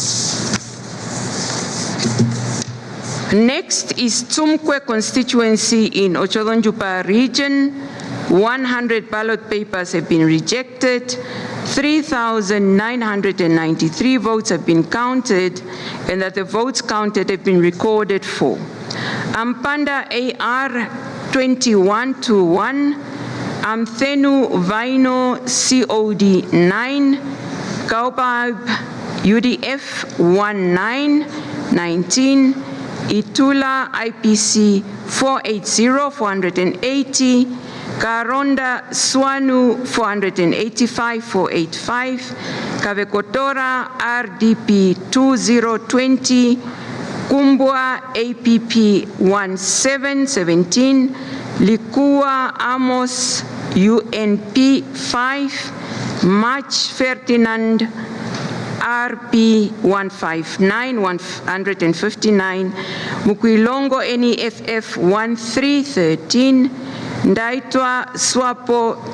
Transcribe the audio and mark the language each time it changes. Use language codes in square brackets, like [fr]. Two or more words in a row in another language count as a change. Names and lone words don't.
[en] Next is Tsumkwe constituency in Ocholonjupa region. 100 ballot papers have been rejected, 3,993 votes have been counted, and that the votes counted have been recorded for. Ampanda AR 2121, Amthenu Vaino COD 9, Kaupab UDF 1919, Itula IPC 480, 480, Karonda Swanu 485, 485, Kavekotora RDP 2020, Kumbwa APP 1717, Likua Amos UNP 5, March Ferdinand RP 159, 159, Mukwilongo NEFF 1313, Ndaitwa Swapo